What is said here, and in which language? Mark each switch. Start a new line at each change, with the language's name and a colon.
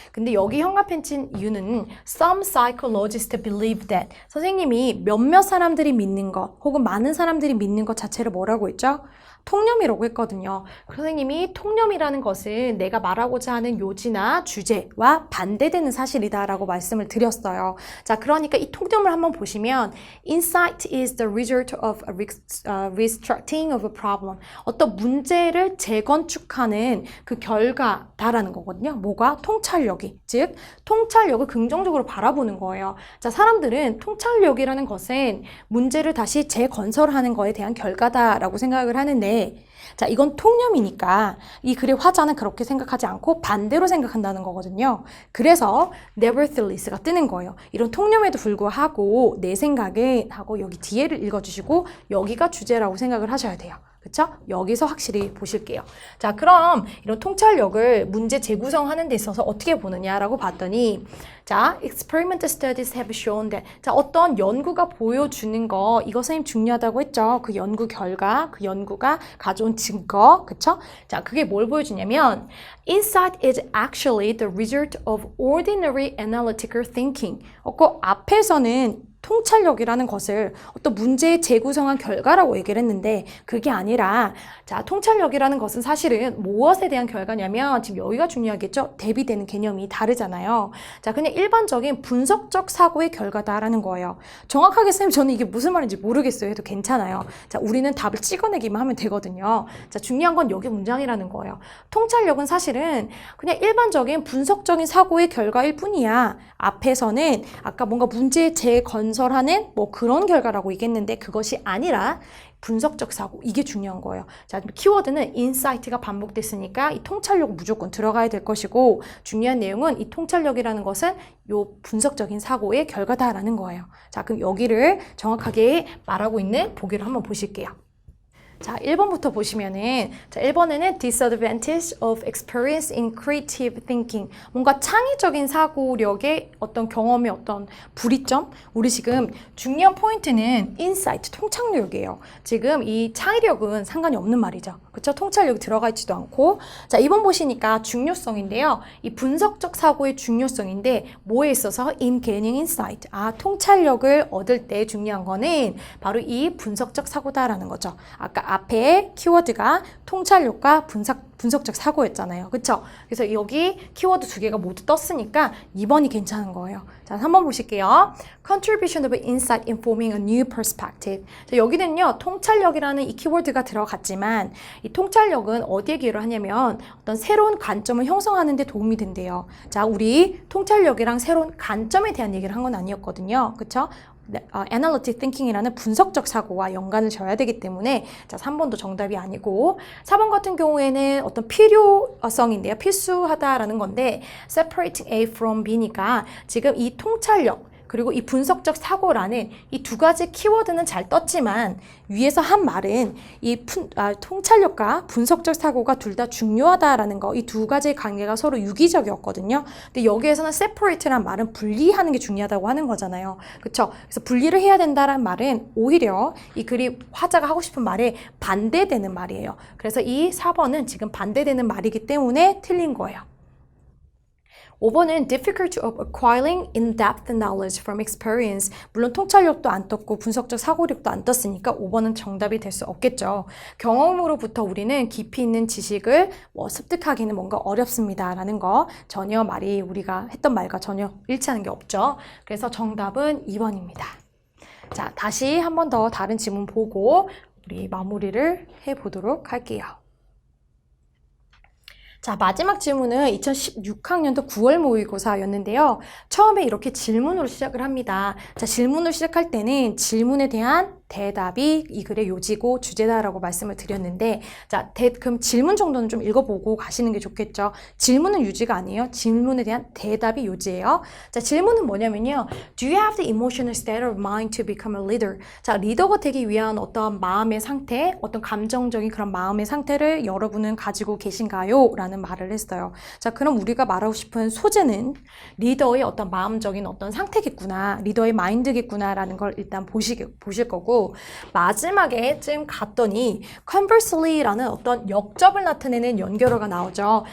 Korean: 근데 여기 형광펜 이유는
English: some psychologists believe that
Korean: 선생님이 몇몇 사람들이 믿는 것 혹은 많은 사람들이 믿는 것 자체를 뭐라고 했죠? 통념이라고 했거든요. 선생님이 통념이라는 것은 내가 말하고자 하는 요지나 주제와 반대되는 사실이다라고 말씀을 드렸어요. 자, 그러니까 이 통념을 한번 보시면
English: insight is the result of a restructuring of a problem.
Korean: 어떤 문제를 재건축하는 그 결과다라는 거거든요. 뭐가? 통찰력이. 즉, 통찰력을 긍정적으로 바라보는 거예요. 자, 사람들은 통찰력이라는 것은 문제를 다시 재건설하는 거에 대한 결과다라고 생각을 하는데 자, 이건 통념이니까 이 글의 화자는 그렇게 생각하지 않고 반대로 생각한다는 거거든요. 그래서 nevertheless가 뜨는 거예요. 이런 통념에도 불구하고 내 생각에 하고 여기 뒤에를 읽어주시고 여기가 주제라고 생각을 하셔야 돼요. 그쵸? 여기서 확실히 보실게요. 자, 그럼 이런 통찰력을 문제 재구성하는 데 있어서 어떻게 보느냐라고 봤더니 자,
English: experimental studies have shown that
Korean: 자, 어떤 연구가 보여주는 거 이거 선생님 중요하다고 했죠. 그 연구 결과, 그 연구가 가져온 증거, 그쵸? 자, 그게 뭘 보여주냐면
English: insight is actually the result of ordinary analytical thinking.
Korean: 그 앞에서는 통찰력이라는 것을 어떤 문제의 재구성한 결과라고 얘기를 했는데 그게 아니라 자, 통찰력이라는 것은 사실은 무엇에 대한 결과냐면 지금 여기가 중요하겠죠? 대비되는 개념이 다르잖아요. 자, 그냥 일반적인 분석적 사고의 결과다라는 거예요. 정확하게 쌤 저는 이게 무슨 말인지 모르겠어요 해도 괜찮아요. 자, 우리는 답을 찍어내기만 하면 되거든요. 자, 중요한 건 여기 문장이라는 거예요. 통찰력은 사실은 그냥 일반적인 분석적인 사고의 결과일 뿐이야. 앞에서는 아까 뭔가 문제의 재건설하는 뭐 그런 결과라고 얘기했는데 그것이 아니라 분석적 사고, 이게 중요한 거예요. 자, 키워드는 insight가 반복됐으니까 이 통찰력 무조건 들어가야 될 것이고 중요한 내용은 이 통찰력이라는 것은 요 분석적인 사고의 결과다라는 거예요. 자, 그럼 여기를 정확하게 말하고 있는 보기를 한번 보실게요. 자, 1번부터 보시면은 자, 1번에는
English: disadvantage of experience in creative thinking.
Korean: 뭔가 창의적인 사고력의 어떤 경험의 어떤 불이점? 우리 지금 중요한 포인트는 insight, 통찰력이에요. 지금 이 창의력은 상관이 없는 말이죠. 그렇죠? 통찰력이 들어가 있지도 않고. 자, 2번 보시니까 중요성인데요. 이 분석적 사고의 중요성인데 뭐에 있어서
English: in gaining insight.
Korean: 아, 통찰력을 얻을 때 중요한 거는 바로 이 분석적 사고다라는 거죠. 아까 앞에 키워드가 통찰력과 분석적 사고였잖아요. 그쵸? 그래서 여기 키워드 두 개가 모두 떴으니까 2번이 괜찮은 거예요. 자, 3번 보실게요.
English: Contribution of insight in forming a new perspective.
Korean: 자, 여기는요, 통찰력이라는 이 키워드가 들어갔지만 이 통찰력은 어디에 기여를 하냐면 어떤 새로운 관점을 형성하는 데 도움이 된대요. 자, 우리 통찰력이랑 새로운 관점에 대한 얘기를 한 건 아니었거든요. 그쵸? Analytic thinking이라는 분석적 사고와 연관을 져야 되기 때문에 자, 3번도 정답이 아니고 4번 같은 경우에는 어떤 필요성인데요. 필수하다라는 건데
English: separating A from B
Korean: 니까 지금 이 통찰력 그리고 이 분석적 사고라는 이 두 가지 키워드는 잘 떴지만 위에서 한 말은 이 통찰력과 분석적 사고가 둘 다 중요하다라는 거, 이 두 가지의 관계가 서로 유기적이었거든요. 근데 여기에서는 separate란 말은 분리하는 게 중요하다고 하는 거잖아요. 그렇죠? 그래서 분리를 해야 된다는 말은 오히려 이 글이 화자가 하고 싶은 말에 반대되는 말이에요. 그래서 이 4번은 지금 반대되는 말이기 때문에 틀린 거예요. 5번은
English: difficult of acquiring in-depth knowledge from experience.
Korean: 물론 통찰력도 안 떴고 분석적 사고력도 안 떴으니까 5번은 정답이 될 수 없겠죠. 경험으로부터 우리는 깊이 있는 지식을 습득하기는 뭔가 어렵습니다라는 거 전혀 말이 우리가 했던 말과 전혀 일치하는 게 없죠. 그래서 정답은 2번입니다. 자, 다시 한 번 더 다른 지문 보고 우리 마무리를 해보도록 할게요. 자, 마지막 질문은 2016학년도 9월 모의고사였는데요. 처음에 이렇게 질문으로 시작을 합니다. 자, 질문을 시작할 때는 질문에 대한 대답이 이 글의 요지고 주제다라고 말씀을 드렸는데, 자, 그럼 질문 정도는 좀 읽어보고 가시는 게 좋겠죠. 질문은 유지가 아니에요. 질문에 대한 대답이 요지예요. 자, 질문은 뭐냐면요.
English: Do you have the emotional state of mind to become a leader?
Korean: 자, 리더가 되기 위한 어떤 마음의 상태, 어떤 감정적인 그런 마음의 상태를 여러분은 가지고 계신가요? 라는 말을 했어요. 자, 그럼 우리가 말하고 싶은 소재는 리더의 어떤 마음적인 어떤 상태겠구나, 리더의 마인드겠구나 라는 걸 일단 보실 거고, 마지막에 쯤 갔더니 conversely라는 어떤 역접을 나타내는 연결어가 나오죠.